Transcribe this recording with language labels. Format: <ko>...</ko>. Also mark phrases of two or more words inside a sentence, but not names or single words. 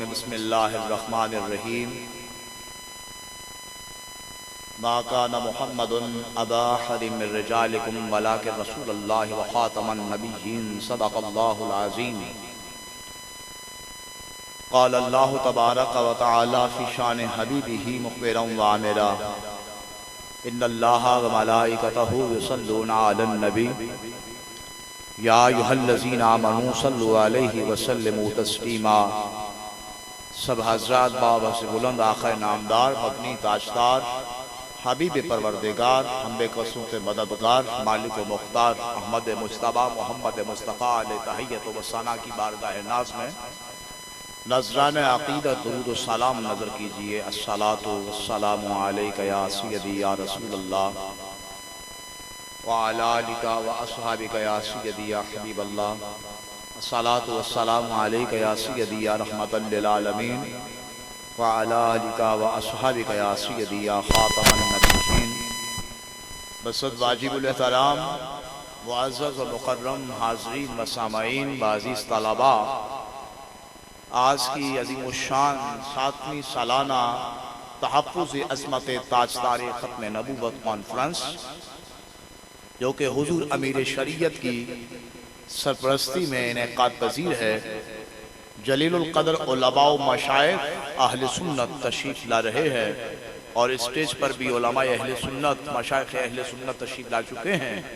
<ar>بسم الله الرحمن الرحيم. ما كان محمد أبا أحد من رجالكم ولكن رسول الله وخاتم النبيين. صدق الله العظيم. قال الله تبارك وتعالى في شأن حبيبه مخبرا وآمرا إن الله وملائكته يصلون على النبي يا أيها الذين آمنوا صلوا عليه وسلموا تسليما.</ar> <ur>سب حضرات بابا سے بلند آخر نامدار مدنی تاجدار حبیب پروردگار ہم بیکسوں کے مددگار مالک و مختار احمد مجتبیٰ محمد مصطفیٰ علیہ تحیت و ثنا کی بارگاہ ناز میں نذران عقیدت درود و سلام نذر کیجیے.</ur> <ar>الصلاة والسلام عليك يا سيدي يا رسول الله وعلى آلك وأصحابك يا سيدي يا حبيب الله. الصلاة والسلام عليك يا سيدي يا رحمة للعالمين وعلى آلك وأصحابك يا سيدي يا خاتم النبيين.</ar> <ur>بصد واجب الاحترام معزز و مکرم حاضرین و سامعین و عزیز طلبہ، آج کی عظیم الشان 7ویں سالانہ تحفظ عظمت تاجدار ختم نبوت کانفرنس جو کہ حضور امیر شریعت کی سرپرستی میں انعقاد پذیر ہے، جلیل القدر علماء و مشائخ اہل سنت تشریف لا رہے ہیں اور اسٹیج پر بھی علماء اہل سنت مشائخ اہل سنت تشریف لا چکے ہیں.</ur>